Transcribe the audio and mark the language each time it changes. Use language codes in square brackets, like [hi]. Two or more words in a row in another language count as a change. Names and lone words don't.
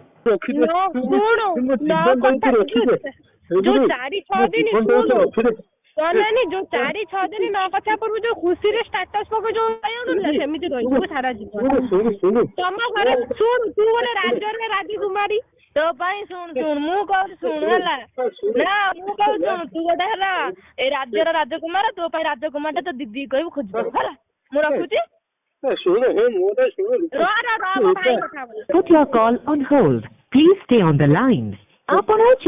[or] ଯୋଉ 4-6 ଦିନ ଶୁଣୁ ଯୋଉ 4-6 ଦିନ ନ କଥା ପୂର୍ବରୁ ଯୋଉ ଖୁସିରେ ଷ୍ଟାଟସ୍ ପକେଇ ଯୋଉ ରହିଯାଉନଥିଲା ସେମିତି ରହିଯିବୁ ସାରା ଜୀବନ। ତମ ଘରେ ଶୁଣୁ, ତୁ ଗୋଟେ ରାଜ୍ୟରେ ରାଜକୁମାରୀ, ତୋ ପାଇଁ ଶୁଣୁ ମୁଁ କହୁଛି ଶୁଣୁ ହେଲା ନା, ମୁଁ କହୁଛି ଶୁଣୁ, ତୁ ଗୋଟେ ହେଲା ଏଇ ରାଜ୍ୟର ରାଜକୁମାର, ତୋ ପାଇଁ ରାଜକୁମାରଟା ତୋ ଦିଦି କହିବୁ ଖୋଜିଦବୁ ହେଲା। ମୁଁ ରଖୁଛି। [en] Put your call on hold. Please stay on the line. ଆପଣ